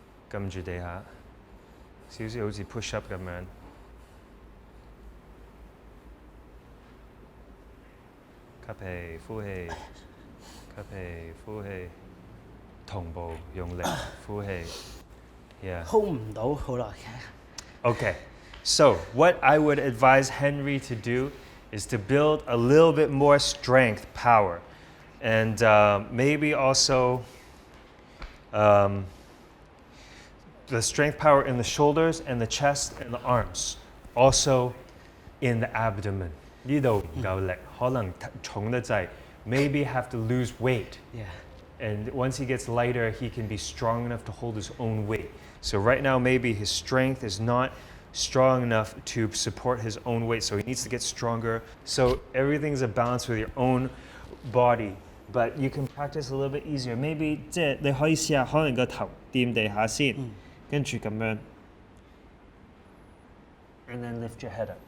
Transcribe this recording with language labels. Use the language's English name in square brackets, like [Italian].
[Cantonese] 撳住地下，少少好似 push up 咁樣。吸氣，呼氣，吸氣，呼氣，同步用力呼氣。 Yeah. hold 唔到好耐嘅。 [English] Okay, so what I would advise Henry to do is to build a little bit more strength, power, and maybe also the strength power in the shoulders and the chest and the arms, also in the abdomen. [Cantonese] 呢度唔夠力，可能重得滯 [English] maybe have to lose weight. Yeah. And once he gets lighter, he can be strong enough to hold his own weight. So right now, maybe his strength is not strong enough to support his own weight, so he needs to get stronger. So everything's a balance with your own body, but you can practice a little bit easier. [Cantonese] Maybe 即係你可以試下，可能個頭掂地下先，跟住咁樣 [English] and then lift your head up.